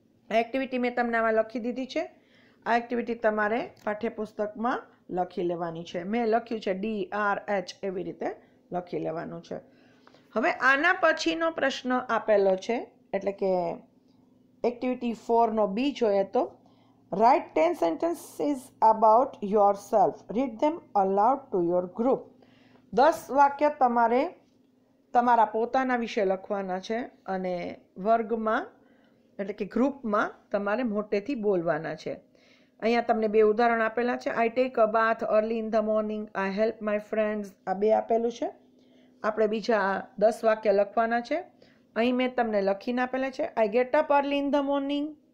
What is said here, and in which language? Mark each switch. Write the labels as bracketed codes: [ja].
[gu] આ એક્ટિવિટી મેં તમને આમાં લખી દીધી છે. આ એક્ટિવિટી તમારે પાઠ્યપુસ્તકમાં લખી લેવાની છે. મેં લખ્યું છે ડી, આર, એચ એવી રીતે લખી લેવાનું છે. હવે આના પછીનો પ્રશ્ન આપેલો છે એટલે કે એક્ટિવિટી 4 બી જોઈએ તો [en] Write 10 sentences about yourself. Read them aloud to your group. [gu] 10 વાક્ય તમારે તમારા પોતાના વિશે લખવાના છે અને વર્ગમાં એટલે કે ગ્રુપમાં તમારે મોટેથી બોલવાના છે. અહીંયા તમને 2 ઉદાહરણ આપેલા છે. [en] I take a bath early in the morning. I help my friends. [gu] આ 2 આપેલું છે. આપણે બીજા 10 વાક્ય લખવાના છે. અહીં મેં તમને લખીને આપેલા છે. [en] I get up early in the morning.